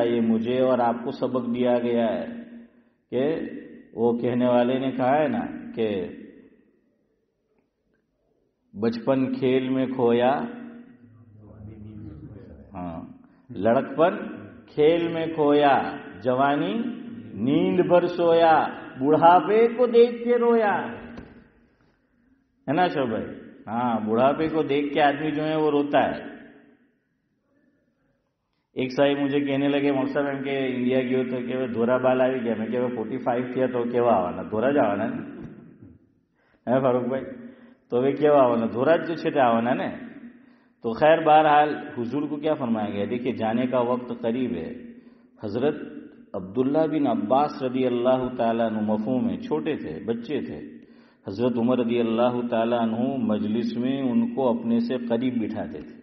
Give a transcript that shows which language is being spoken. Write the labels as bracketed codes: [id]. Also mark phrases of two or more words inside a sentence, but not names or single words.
[ur] یہ مجھے اور آپ کو سبق دیا گیا ہے کہ وہ کہنے والے نے کہا ہے نا کہ بچپن کھیل میں کھویا، ہاں، لڑکپن کھیل میں کھویا، جوانی نیند بھر سویا، بڑھاپے کو دیکھ کے رویا. ہے نا شو بھائی؟ ہاں، بڑھاپے کو دیکھ کے آدمی جو ہے وہ روتا ہے. ایک صاحب مجھے کہنے لگے مقصد [gu] એમ કે ઇન્ડિયા ગયો તો કે ધોરા બાલ આવી ગયા. મેં કે 45 થયા તો કેવા આવવાના? ધોરા જ આવવાના ને, હે ફારૂકભાઈ? તો હવે કેવા આવવાના? ધોરા જ છે તે આવવાના ને. [ur] تو خیر بہرحال حضور کو کیا فرمایا گیا؟ دیکھیے جانے کا وقت قریب ہے. حضرت عبداللہ بن عباس [ar] رضی اللہ تعالیٰ عنہ [ur] مفہوم ہے، چھوٹے تھے، بچے تھے. حضرت عمر [ar] رضی اللہ تعالیٰ عنہ [ur] مجلس میں ان کو اپنے سے قریب بٹھاتے تھے.